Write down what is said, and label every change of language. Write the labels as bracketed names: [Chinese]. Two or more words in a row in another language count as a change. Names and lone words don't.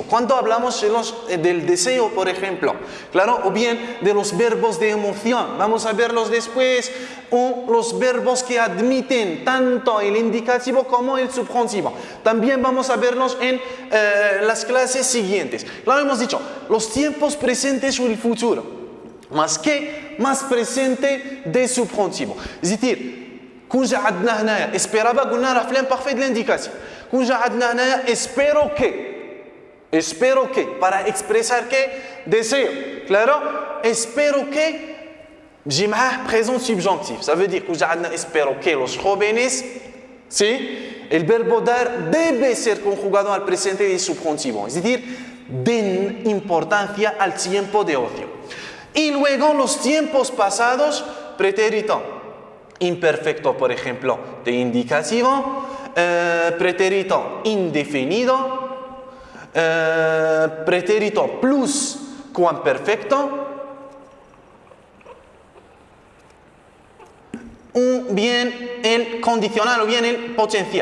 [Spanish] Cuando hablamos del deseo, por ejemplo, claro, o bien de los verbos de emoción, vamos a verlos después, o los verbos que admiten tanto el indicativo como el subjuntivo. También vamos a verlos en las clases siguientes. Claro, hemos dicho, los tiempos presentes o el futuro, más que, más presente de subjuntivo. Es decir, [Arabic] كون عندنا هنايا esperaba قلنا راه في [French] l'imparfait de l'indicatif. [Arabic] كون عندنا هنايا [Spanish] espero que para expresar que deseo. Claro, espero que [Arabic] بجي معاه [French] présent subjonctif. Ça veut dire que [Spanish] عندنا espero que los jóvenes, ¿sí? El verbo dar debe ser conjugado al presente de subjuntivo, es decir, den importancia al tiempo de ocio. Y luego los tiempos pasados, pretérito imperfecto, por ejemplo, de indicativo, pretérito indefinido, pretérito plus cuamperfecto, o bien el condicional o bien el potencial.